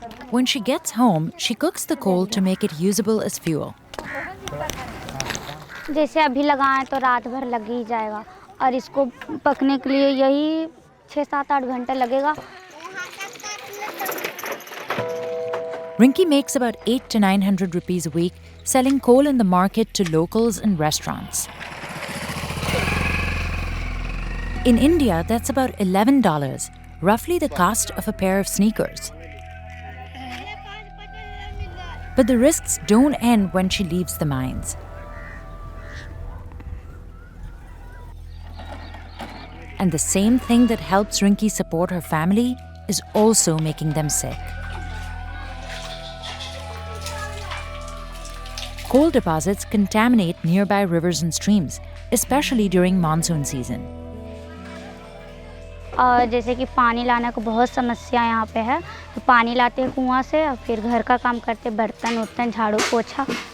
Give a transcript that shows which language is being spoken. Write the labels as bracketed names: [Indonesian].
[English] When she gets home, she cooks the coal to make it usable as fuel. [Hindi] जैसे अभी लगाएं तो रात भर लग ही जाएगा, और इसको पकने के लिए यही 6-7-8 घंटे लगेगा। [English] Rinki makes about 800 to 900 rupees a week selling coal in the market to locals and restaurants. In India, that's about $11, roughly the cost of a pair of sneakers. But the risks don't end when she leaves the mines. And the same thing that helps Rinki support her family is also making them sick. Coal deposits contaminate nearby rivers and streams, especially during monsoon season. [Hindi] और जैसे कि पानी लाने को बहुत समस्या यहाँ पे है, तो पानी लाते हैं कुआं से, और फिर घर का काम करते, बर्तन उर्तन झाड़ू पोछा।